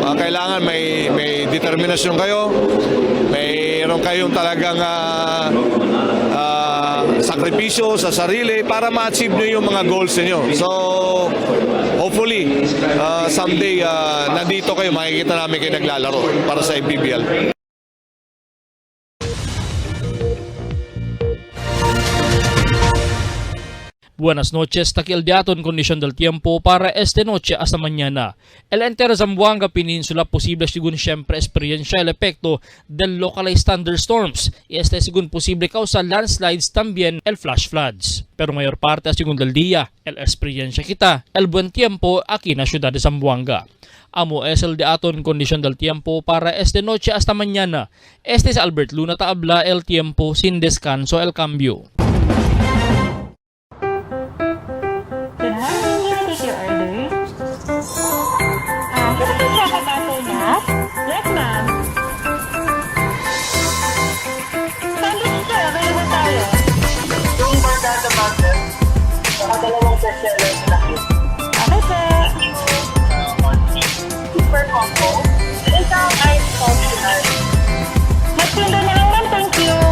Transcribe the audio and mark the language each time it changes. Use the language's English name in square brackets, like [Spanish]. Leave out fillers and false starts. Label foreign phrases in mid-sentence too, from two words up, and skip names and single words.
[Filipino] Kailangan may determinasyon kayo, mayroon kayong talagang sakripisyo sa sarili para ma-achieve nyo yung mga goals niyo. So, [English] hopefully, someday, [Filipino] nandito kayo, makikita namin kayo naglalaro para sa MPBL. [Chavacano] Buenas noches, takil diaton kondisyon del tiempo para esta noche hasta mañana. El entero Zamboanga Peninsula posible según siempre experiencia el efecto del [English] localized thunderstorms [Chavacano] y este según posible causa landslides también el [English] flash floods. [Chavacano] Pero mayor parte según del día, el experiencia kita el buen tiempo aquí en la ciudad de Zamboanga. Amo es el diaton kondisyon del tiempo para esta noche hasta mañana. Este es Albert Luna Taabla, el tiempo sin descanso, el cambio. [English] Yes, ma'am. Sandwich sir, [Filipino] available tayo. Yung barkada butter, saka dalawang bestseller na cute. [English] Okay, sir. Super combo. [Filipino] Isang [English] ice coffee [Filipino] ice. Magpinda na lang, ma'am. [English] Thank you.